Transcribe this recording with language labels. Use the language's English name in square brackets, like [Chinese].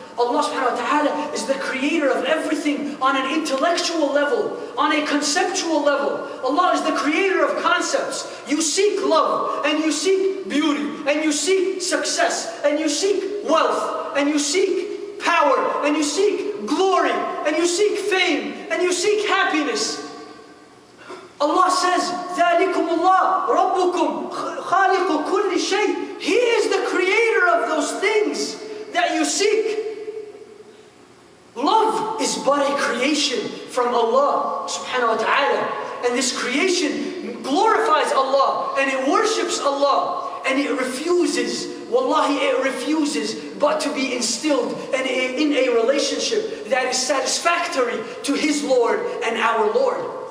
[English] Allah subhanahu wa ta'ala is the creator of everything on an intellectual level, on a conceptual level. Allah is the creator of concepts. You seek love, and you seek beauty, and you seek success, and you seek wealth, and you seek power, and you seek glory, and you seek fame, and you seek happiness. Allah says, [Arabic] ذَلِكُمُ اللَّهُ رَبُّكُمْ خَالِقُ كُلِّ شَيْءٍ. [English] He is the creator of those things that you seek. Love is but a creation from Allah subhanahu wa ta'ala. And this creation glorifies Allah and it worships Allah. And it refuses, wallahi it refuses but to be instilled in a relationship that is satisfactory to His Lord and our Lord.